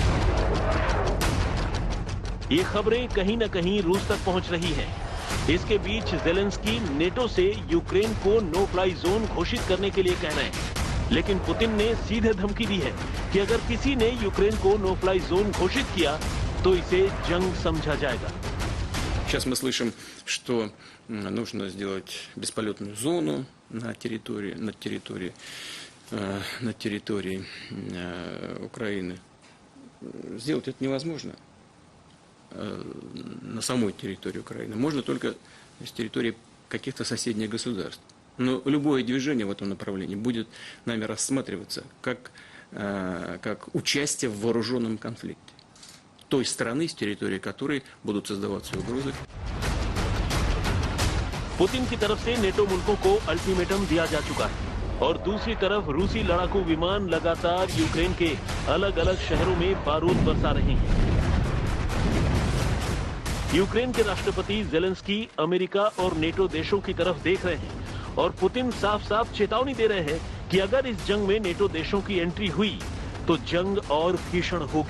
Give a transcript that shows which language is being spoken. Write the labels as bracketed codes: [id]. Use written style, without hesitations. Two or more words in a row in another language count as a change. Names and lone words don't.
[hi] ये खबरें कहीं न कहीं रूस तक पहुंच रही हैं। इसके बीच जेलेंस्की नेटो से यूक्रेन को [en] no fly zone [hi] घोषित करने के लिए कह रहे हैं, लेकिन पुतिन ने सीधे धमकी दी है कि अगर किसी ने यूक्रेन को [en] no fly zone [hi] घोषित किया तो इसे जंग समझा जाएगा। [ru] Сейчас мы слышим, что нужно сделать бесполетную зону на территории Украины. Сделать это невозможно на самой территории Украины. Можно только с территории каких-то соседних государств. Но любое движение в этом направлении будет нами рассматриваться как участие в вооруженном конфликте той страны, с территории которой будут создаваться угрозы. [hi] पुतिन की तरफ से नेटो मुल्कों को अल्टीमेटम दिया जा चुका है और दूसरी तरफ रूसी लड़ाकू विमान लगातार यूक्रेन के अलग अलग शहरों में बारूद बरसा रहे हैं। यूक्रेन के राष्ट्रपति जेलेंस्की अमेरिका और नेटो देशों की तरफ देख रहे हैं और पुतिन साफ साफ चेतावनी दे रहे हैं कि अगर इस जंग में नेटो देशों की एंट्री हुई तो जंग और भीषण होगी।